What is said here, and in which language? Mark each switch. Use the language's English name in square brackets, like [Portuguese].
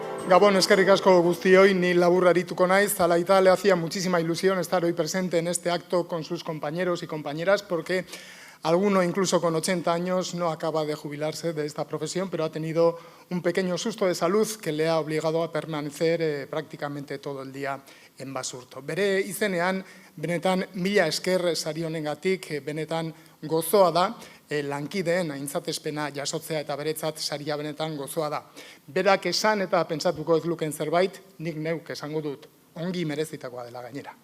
[Basque] Gabón, eskerrik asko guztioi, ni labur arituko naiz. [Spanish] A la Ita le hacía muchísima ilusión estar hoy presente en este acto con sus compañeros y compañeras, porque alguno incluso con 80 años no acaba de jubilarse de esta profesión, pero ha tenido un pequeño susto de salud que le ha obligado a permanecer prácticamente todo el día en Basurto. [Basque] Bere izenean, benetan mila esker sari honengatik, benetan gozoa da, lankideen aintzatespena jasotzea eta beretzat saria benetan gozoa da. Berak esan eta pentsatuko ez luken zerbait, nik neuk esango dut, ongi merezitakoa dela gainera.